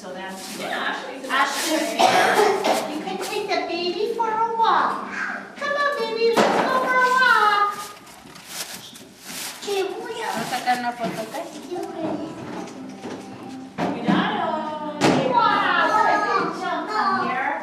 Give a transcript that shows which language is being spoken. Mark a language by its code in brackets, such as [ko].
[en] Ashton's here. You can take the baby for a walk. Come on, baby, let's go for a walk. [es] Vamos a sacar una foto, ¿ok? Cuidado. [en] Wow, what a good jump up here.